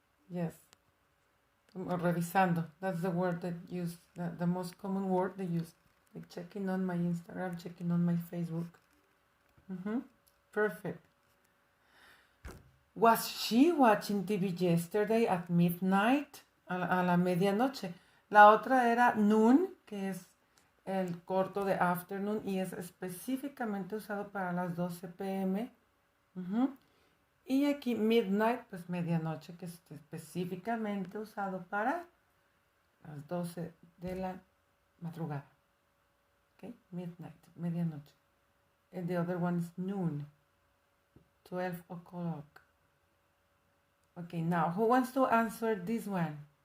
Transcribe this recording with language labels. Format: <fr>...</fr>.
<es>Yes. Revisando.</es> <en>That's the word that used, the most common word they use. Like checking on my Instagram, checking on my Facebook. Perfect. Was she watching TV yesterday at midnight?</en> <es>A la medianoche. La otra era noon, que es el corto de afternoon y es específicamente usado para las 12 p.m. Y aquí midnight, pues medianoche, que es específicamente usado para las 12 de la madrugada. Okay, midnight, medianoche.</es> <en>And the other one is noon, 12 o'clock. Okay, now who wants to answer this one?</en>